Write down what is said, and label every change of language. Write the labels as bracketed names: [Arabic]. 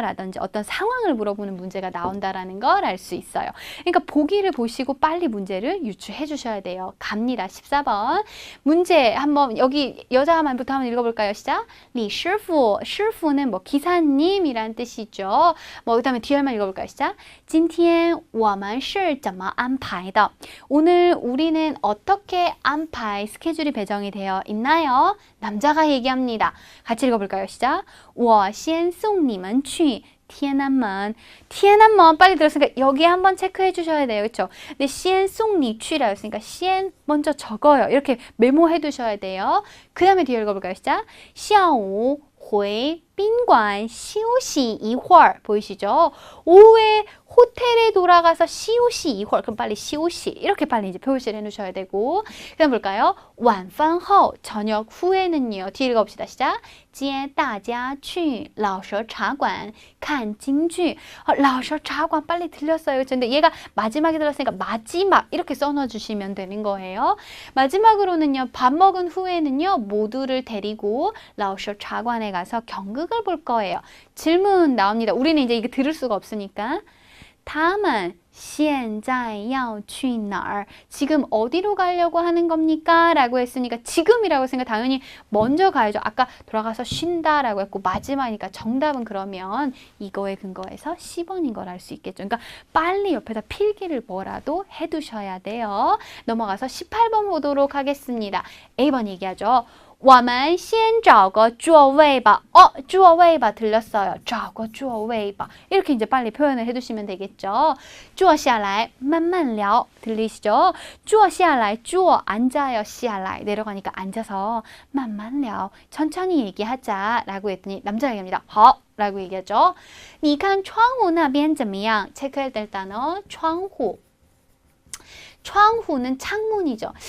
[Korean] 라든지 어떤 상황을 물어보는 문제가 나온다라는 걸 알 수 있어요. 그러니까 보기를 보시고 빨리 문제를 유추해 주셔야 돼요. 갑니다. 14번 문제 한번 여기 여자 말부터 한번 읽어볼까요? 시작. [Chinese] 李师傅 师傅 [Korean] 는 뭐 기사님이란 뜻이죠. 뭐 그다음에 뒤에만 읽어볼까요? 시작. [Chinese] 今天我们是怎么安排的? [Korean] 오늘 우리는 어떻게 안파이 스케줄이 배정이 되어 있나요? 남자가 얘기합니다. 같이 읽어볼까요? 시작. [Chinese] 我先送你们去天安门 天安门 [Korean] 빨리 들었으니까 여기 한번 체크해 주셔야 돼요. 그렇죠? 근데 [Chinese] 先送你去 [Korean] 라 했으니까 先 먼저 적어요. 이렇게 메모해 두셔야 돼요. 그 다음에 뒤에 읽어볼까요? 시작. [Chinese] 下午回宾馆休息一会儿 [Korean] 보이시죠? 오후에 호텔에 돌아가서 [Chinese] 休息一会儿 [Korean] 그럼 빨리 休息 이렇게 빨리 이제 표시를 해놓으셔야 되고 그 다음 볼까요? [Chinese] 晚饭后 [Korean] 저녁 후에는요. 뒤에 읽어봅시다. 시작. [Chinese] 接大家去老舍茶馆看京剧 老舍茶馆 [Korean] 빨리 들렸어요. 그렇죠? 근데 얘가 마지막에 들었으니까 마지막 이렇게 써놔주시면 되는 거예요. 마지막으로는요. 밥 먹은 후에는요. 모두를 데리고 老舍茶馆에 가서 경극을 볼 거예요. 질문 나옵니다. 우리는 이제 이게 들을 수가 없으니까 [Chinese] 他们现在要去哪儿? [Korean] 지금 어디로 가려고 하는 겁니까? 라고 했으니까 지금이라고 했으니까 당연히 먼저 가야죠. 아까 돌아가서 쉰다 라고 했고 마지막이니까 정답은 그러면 이거에 근거해서 10번인 걸 알 수 있겠죠. 그러니까 빨리 옆에다 필기를 뭐라도 해두셔야 돼요. 넘어가서 18번 보도록 하겠습니다. A번 얘기하죠. [Chinese] 我们先找个座位吧. 座位吧 [Korean] 들렸어요. [Chinese] 找个座位吧. [Korean] 이렇게 이제 빨리 표현을 해두시면 되겠죠. [Chinese] 坐下来慢慢聊 [Korean] 들리시죠? [Chinese] 坐下来坐 [Korean] 앉아요. 下来 내려가니까 앉아서 [Chinese] 慢慢聊 [Korean] 천천히 얘기하자 라고 했더니 남자 얘기합니다. 好 라고 얘기하죠. [Chinese] 你看窗户那边怎么样? [Korean] 체크해야 될 단어 窗户. 窗户는 창문이죠.